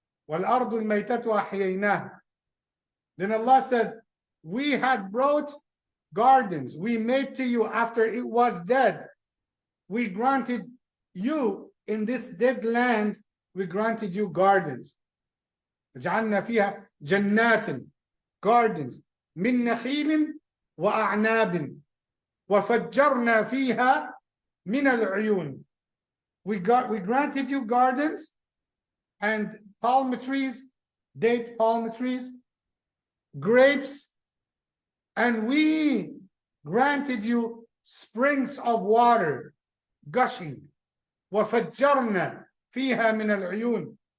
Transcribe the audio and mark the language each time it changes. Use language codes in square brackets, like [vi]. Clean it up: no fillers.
[ar] وَالْأَرْضُ الْمَيْتَةُ أَحْيَيْنَاهَا. [en] Then Allah said, we had brought gardens. We made to you after it was dead. We granted you in this dead land, we granted you gardens. [ar] جعلنا فيها جنات, gardens, من نخيل وأعناب وفجرنا فيها من العيون. [en] We granted you gardens and palm trees, date palm trees, grapes, and we granted you springs of water gushing. [ar] وفجرنا فيها من العيون.